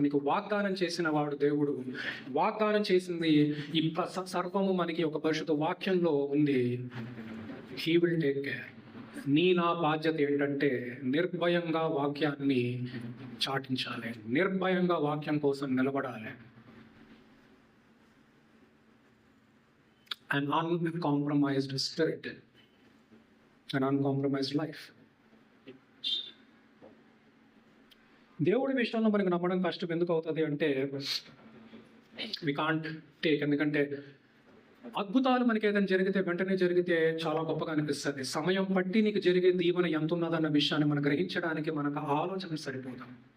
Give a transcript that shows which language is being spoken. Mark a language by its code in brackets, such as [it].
[te] నీకు వాగ్దానం చేసిన వాడు దేవుడు. వాగ్దానం చేసింది ఈ సర్వము మనకి ఒక పరిశుద్ధ వాక్యంలో ఉంది. [en] He will take care. [te] నా బాధ్యత ఏంటంటే నిర్భయంగా వాక్యాన్ని చాటించాలి, నిర్భయంగా వాక్యం కోసం నిలబడాలి. [en] an uncompromised spirit, an uncompromised life. [te] దేవుడి విషయంలో మనకి నమ్మడం కష్టం ఎందుకు అవుతుంది అంటే [en] We can't take. [te] ఎందుకంటే అద్భుతాలు మనకి ఏదైనా జరిగితే వెంటనే జరిగితే చాలా గొప్పగా అనిపిస్తుంది. సమయం పట్టి నీకు జరిగే దీవెన ఎంత ఉన్నదన్న విషయాన్ని మనం గ్రహించడానికి మనకు ఆలోచన సరిపోతాం.